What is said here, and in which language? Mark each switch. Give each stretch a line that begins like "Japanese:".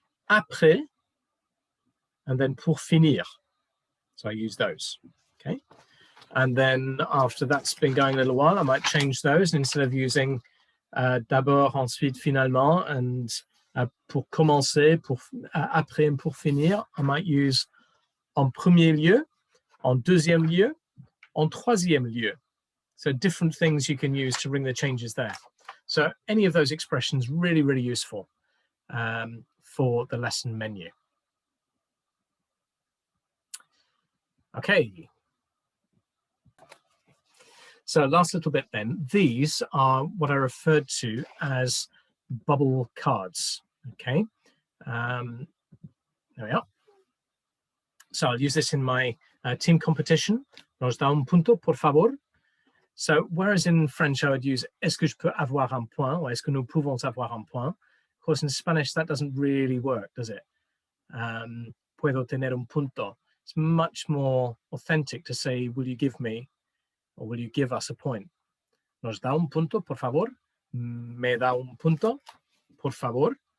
French: après,
English: and then
French: pour finir.
English: So I use those, okay? And then after that's been going a little while, I might change those. And instead of using d'abord, ensuite, finalement, and pour commencer, après, and pour finir, I might use en premier lieu, en deuxième lieu, en troisième lieu. So different things you can use to bring the changes there. So any of those expressions really, really useful for the lesson menu. Okay. So last little bit then, these are what I referred to as bubble cards, okay? There we are. So I'll use this in my team competition.
Spanish: Nos da un punto, por favor.
English: So whereas in French I would use
French: est-ce que je peux avoir un point,
English: or
French: est-ce que nous pouvons avoir un point?
English: Of course, in Spanish that doesn't really work, does it?
Spanish: Puedo tener un punto.
English: It's much more authentic to say, will you give me, or will you give us a point?
Spanish: Nos da un punto, por favor. Me da un punto, por favor.